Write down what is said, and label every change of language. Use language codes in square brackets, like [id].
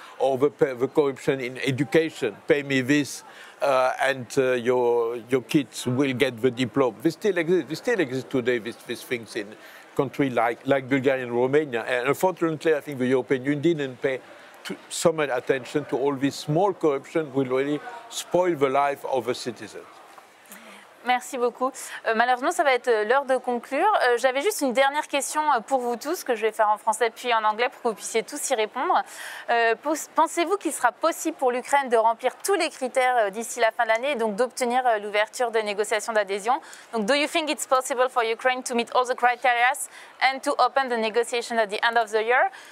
[en] Or the corruption in education, pay me this, and your kids will get the diploma. This still exists today, these things in countries like Bulgaria and Romania. And unfortunately, I think the European Union didn't pay so much attention to all this small corruption will really spoil the life of the citizens. [fr] Merci beaucoup. Malheureusement, ça va être l'heure de conclure. J'avais juste une dernière question pour vous tous, que je vais faire en français puis en anglais pour que vous puissiez tous y répondre. Pensez-vous qu'il sera possible pour l'Ukraine de remplir tous les critères d'ici la fin de l'année et donc d'obtenir l'ouverture de négociations d'adhésion? [en] Donc, do you think it's possible for Ukraine to meet all the criteria and to open the negotiation at the end of the year?